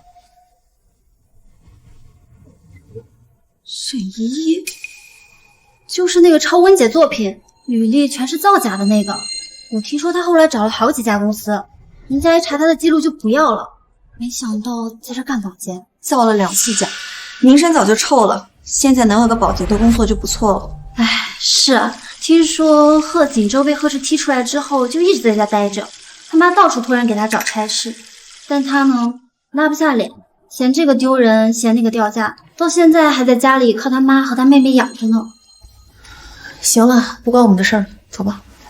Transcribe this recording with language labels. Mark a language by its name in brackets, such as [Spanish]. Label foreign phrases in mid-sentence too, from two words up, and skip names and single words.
[Chinese] 沈依依，就是那個抄溫姐作品，履歷全是造假的那個。我聽說他後來找了好幾家公司，人家一查他的記錄就不要了。沒想到在這幹保潔，造了2次假，名聲早就臭了。現在能有個保潔的工作就不錯了。哎，是啊，聽說賀錦州被賀氏踢出來之後，就一直在家待着。他媽到處托人給他找差事，但他呢，拉不下臉，嫌這個丟人，嫌那個掉價，到現在還在家裡靠他媽和他妹妹養着呢。行了，不關我們的事兒，走吧。